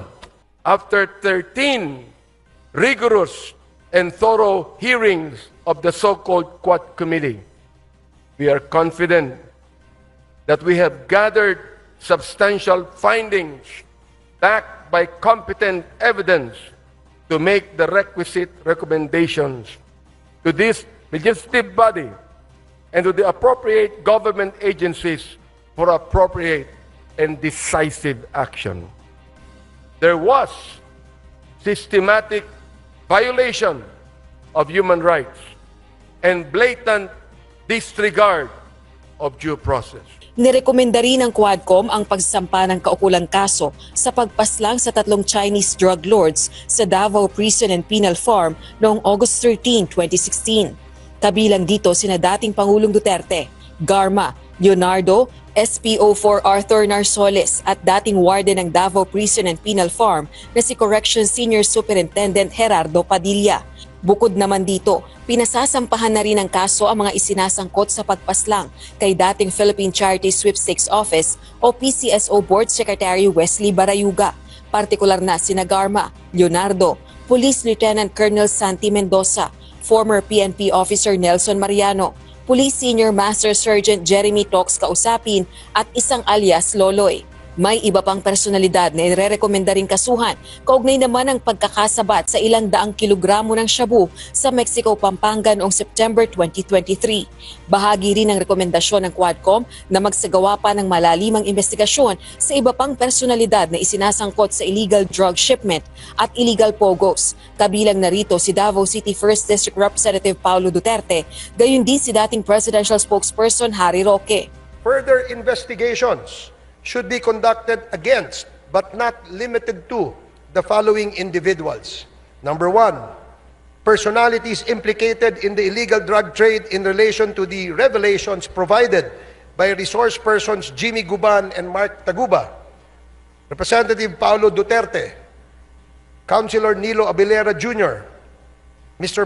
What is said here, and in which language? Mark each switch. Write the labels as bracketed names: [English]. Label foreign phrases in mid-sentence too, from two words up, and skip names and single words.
[English] After 13 rigorous and thorough hearings of the so-called Quad Committee, we are confident that we have gathered substantial findings backed by competent evidence to make the requisite recommendations to this legislative body and to the appropriate government agencies for appropriate and decisive action. There was systematic violation of human rights and blatant disregard of due process. [Filipino] Nirekomenda rin ng Quadcom ang pagsampa ng kaukulang kaso sa pagpaslang sa 3 [English] Chinese drug lords [Filipino] sa Davao Prison and Penal Farm noong August 13, 2016. Kabilang dito sina dating Pangulong Duterte, Garma, Leonardo, SPO4 Arthur Narsoles at dating warden ng Davao Prison and Penal Farm na si Corrections Senior Superintendent Gerardo Padilla. Bukod naman dito, pinasasampahan na rin ng kaso ang mga isinasangkot sa pagpaslang kay dating Philippine Charity Sweepstakes Office o PCSO Board Secretary Wesley Barayuga, partikular na sina Garma, Leonardo, Police Lieutenant Colonel Santi Mendoza, [English] former PNP Officer [Filipino] Nelson Mariano, Police Senior Master Sergeant Jeremy Tox Kausapin at isang alias Loloy. May iba pang personalidad na irerekomenda ring kasuhan, kaugnay naman ang pagkakasabat sa ilang daang kilogramo ng shabu sa Mexico, Pampanga noong September 2023. Bahagi rin ng rekomendasyon ng Quadcom na magsagawa pa ng malalimang investigasyon sa iba pang personalidad na isinasangkot sa [English] illegal drug shipment [Filipino] at [English] illegal pogos. [Filipino] Kabilang narito si Davao City 1st District Representative Paulo Duterte, gayon din si dating [English] presidential spokesperson [Filipino] Harry Roque. [English] Further investigations should be conducted against, but not limited to, the following individuals. Number 1, personalities implicated in the illegal drug trade in relation to the revelations provided by resource persons Jimmy Guban and Mark Taguba, Representative Paulo Duterte, Councilor Nilo Abilera Jr., Mr.